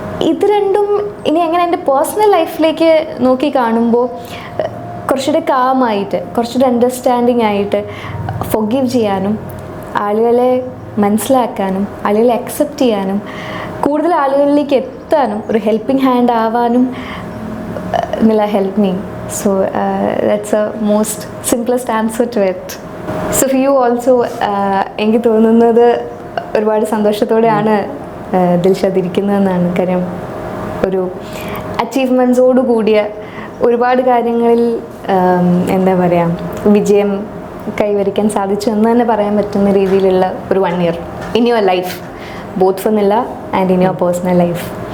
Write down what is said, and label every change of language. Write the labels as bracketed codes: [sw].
[ml] ഇത് രണ്ടും ഇനി എങ്ങനെ എൻ്റെ പേഴ്സണൽ ലൈഫിലേക്ക് നോക്കി കാണുമ്പോൾ കുറച്ചുകൂടെ കാമായിട്ട്, കുറച്ചുകൂടെ അണ്ടർസ്റ്റാൻഡിങ് ആയിട്ട് ഫൊർഗീവ് ചെയ്യാനും, ആളുകളെ മനസ്സിലാക്കാനും, ആളുകളെ അക്സെപ്റ്റ് ചെയ്യാനും, കൂടുതൽ ആളുകളിലേക്ക് എത്താനും, ഒരു ഹെൽപ്പിംഗ് ഹാൻഡ് ആവാനും നില [en] Help me. So that's a most simplest answer to it. So for you also [ml] എനിക്ക് തോന്നുന്നത് ഒരുപാട് സന്തോഷത്തോടെയാണ് ദിൽഷാദ് ഇരിക്കുന്നതെന്നാണ്. കാര്യം ഒരു അച്ചീവ്മെൻറ്റ്സോട് കൂടിയ ഒരുപാട് കാര്യങ്ങളിൽ എന്താ പറയുക വിജയം കൈവരിക്കാൻ സാധിച്ചു എന്ന് തന്നെ പറയാൻ പറ്റുന്ന രീതിയിലുള്ള ഒരു [en] 1 year in your life, both for Nila and in your personal life.